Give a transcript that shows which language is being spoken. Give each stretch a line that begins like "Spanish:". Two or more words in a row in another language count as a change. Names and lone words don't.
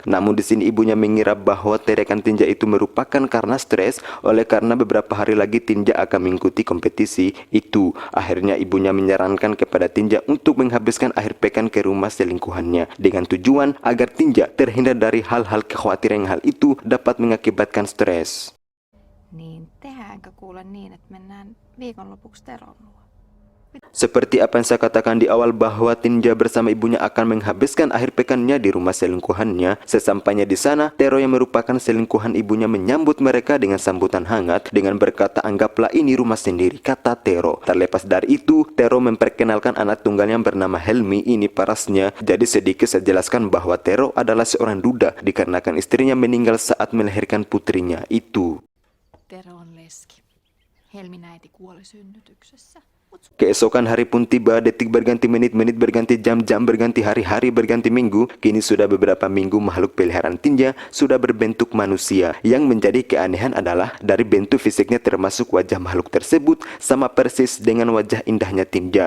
Indonesian: Namun di sini ibunya mengira bahwa teriakan Tinja itu merupakan karena stres, oleh karena beberapa hari lagi Tinja akan mengikuti kompetisi itu. Akhirnya ibunya menyarankan kepada Tinja untuk menghabiskan akhir pekan ke rumah selingkuhannya, dengan tujuan agar Tinja terhindar dari hal-hal kekhawatiran yang hal itu dapat mengakibatkan stres.
Finnish: Niin tehdäänkö kuule niin, että mennään viikonlopuksi Teron luo?
Indonesian: Seperti apa yang saya katakan di awal bahwa Tinja bersama ibunya akan menghabiskan akhir pekannya di rumah selingkuhannya. Sesampainya di sana, Tero yang merupakan selingkuhan ibunya menyambut mereka dengan sambutan hangat dengan berkata, "Anggaplah ini rumah sendiri," kata Tero. Terlepas dari itu, Tero memperkenalkan anak tunggalnya yang bernama Helmi, ini parasnya. Jadi sedikit saya jelaskan bahwa Tero adalah seorang duda dikarenakan istrinya meninggal saat melahirkan putrinya itu.
Finnish: Tero on leski. Helmin äiti kuoli synnytyksessä.
Indonesian: Keesokan hari pun tiba, detik berganti menit, menit berganti jam, jam berganti hari, hari berganti minggu. Kini sudah beberapa minggu makhluk peliharaan Tinja sudah berbentuk manusia. Yang menjadi keanehan adalah dari bentuk fisiknya termasuk wajah makhluk tersebut sama persis dengan wajah indahnya Tinja.